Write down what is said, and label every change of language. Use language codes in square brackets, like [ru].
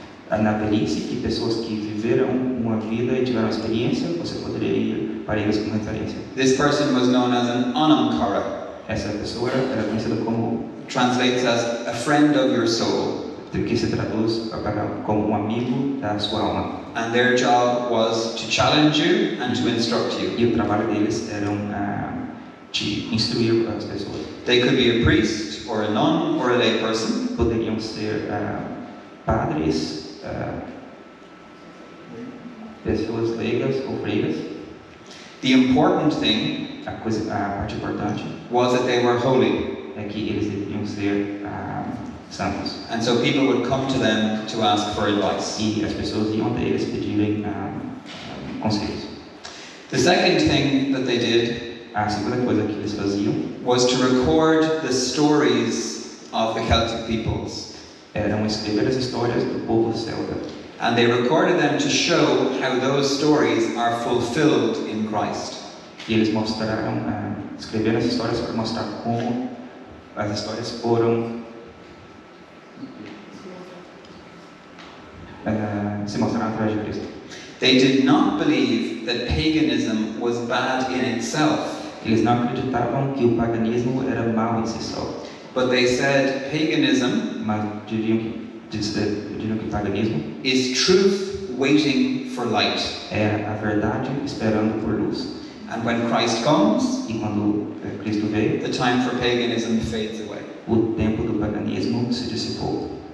[pt] na velhice, que pessoas que viveram uma vida e tiveram experiência, você poderia ir para eles como referência. [en] This person was known as an anamkara, [pt] Essa pessoa era conhecida como, [en] translates as a friend of your soul, [pt] que se traduz como amigo da sua alma. [en] and their job was to challenge you and to instruct you. [pt] E o trabalho deles era te instruir as pessoas. [en] They could be a priest or a nun or a lay person. [pt] Poderiam ser padres, pessoas leigas ou freiras. [en] The important thing [pt] A parte importante [en] was that they were holy, [pt] é que eles deveriam ser santos. [en] and so people would come to them to ask for advice. [pt] E as pessoas iam até eles pedirem conselhos. [en] The second thing that they did [pt] A segunda coisa que eles faziam [en] was to record the stories of the Celtic peoples, [pt] eram escrever as histórias do povo celta. [en] and they recorded them to show how those stories are fulfilled in Christ. [pt] E eles mostraram, escreveram as histórias para mostrar como as histórias foram se mostraram através de Cristo. [en] They did not believe that paganism was bad in itself, [pt] Eles não acreditavam que o paganismo era mau em si só, [en] but they said paganism [pt] mas diriam que o paganismo [en] is truth waiting for light. [pt] era a verdade esperando por luz. [en] And when Christ comes, [pt] E quando Cristo veio, [en] the time for paganism fades away. [pt] o tempo do paganismo se dissipou.